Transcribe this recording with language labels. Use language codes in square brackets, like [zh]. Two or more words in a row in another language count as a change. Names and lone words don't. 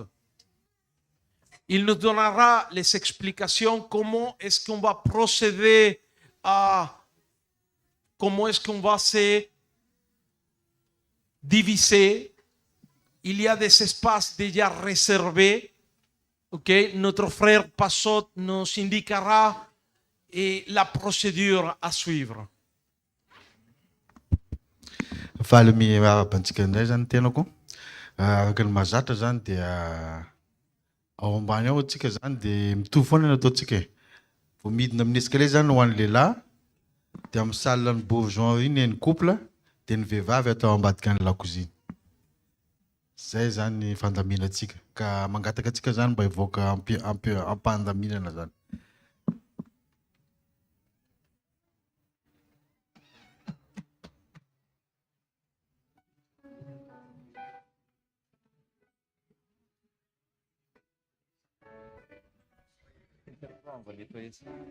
[fr] Il nous donnera les explications comment est-ce qu'on va procéder comment est-ce qu'on va se diviser. Il y a des espaces déjà réservés. Okay? Notre frère Passot nous indiquera la procédure à suivre. [mg] Faly miarabantsika indray zany tenako araka ny mahazatra zany dia ao ambany ao atsika zany dia mitovy foana ny ataontsika vao midina amin'ny escalier zany ho an'ny lehilahy dia amin'ny salle ny bourgeon iny ny couple dia ny vehivavy atao ambadika ny lakozia. Zay zany ny fandaminatsika ka mangataka atsika zany mba hivoaka ampandaminana zany. [fr] On va nettoyer ça.